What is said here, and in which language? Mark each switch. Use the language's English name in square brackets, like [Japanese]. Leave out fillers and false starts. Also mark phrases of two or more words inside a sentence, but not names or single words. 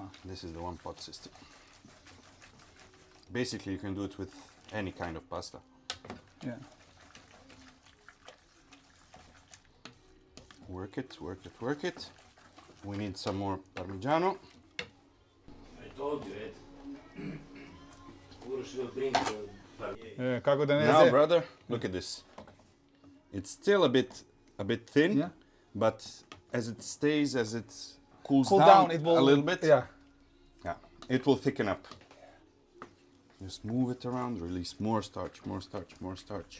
[English] This is the one pot system. Basically, you can do it with any kind of pasta. Yeah. Work it, work it, work it. We need some more Parmigiano. I told you it. Uros will bring the [Serbian] Kako da ne [English] Now, ze- brother, look at this. It's still a bit thin, Yeah. but as it cools Cool down, down, it will a little bit, Yeah. yeah, it will thicken up. Just move it around, release more starch, more starch, more starch.